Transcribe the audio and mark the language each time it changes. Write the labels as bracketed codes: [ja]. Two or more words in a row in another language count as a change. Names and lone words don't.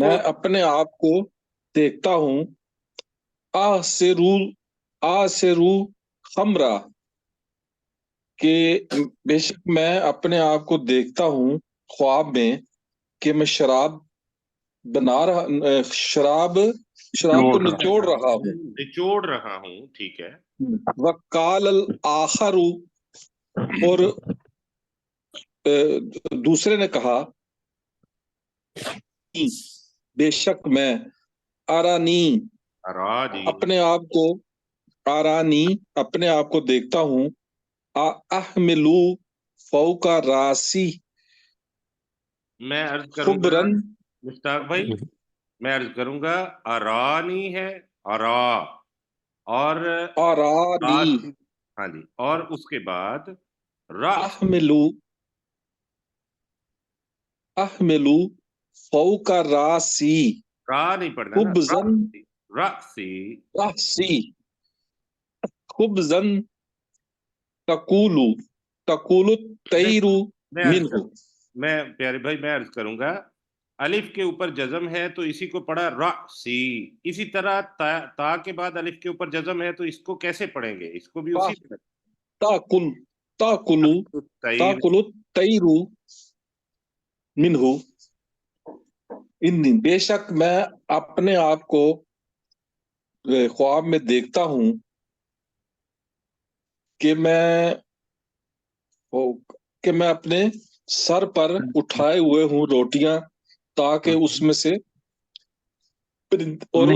[ur] میں اپنے آپ کو دیکھتا ہوں، [ar] آسرو خمرہ، [ur] کہ بے شک میں اپنے آپ کو دیکھتا ہوں خواب میں کہ میں شراب کو نچوڑ رہا ہوں، ٹھیک ہے۔ [ar] وقال الآخر، [ur] اور دوسرے نے کہا، بے شک میں، ارانی، اپنے آپ کو دیکھتا ہوں، [ar] احملو فوق راسی [ur] میں عرض کروں گا [ar] خبرن، [ur] مشتاق بھائی، میں عرض کروں گا ارانی ہے، ارا، اور [ar] ارانی، [ur] ہاں جی، اور اس کے بعد [ar] احملو فوق رأسي [ur] را نہیں پڑھنا نا, [ar] खुबजन रासी رأسي خبزا تأكل تأكل الطير منه. [ur] میں پیارے بھائی میں عرض کروں گا، الف کے اوپر جزم ہے تو اسی کو پڑھا راسی، اسی طرح تا کے بعد الف کے اوپر جزم ہے تو اس کو کیسے پڑھیں گے، اس کو بھی اسی طرح [ar] تأكل تأكل تأكل الطير منه. [ur] إن بے شک میں اپنے آپ کو خواب میں دیکھتا ہوں کہ میں اپنے سر پر اٹھائے ہوئے ہوں روٹیاں، تاکہ اس میں سے اور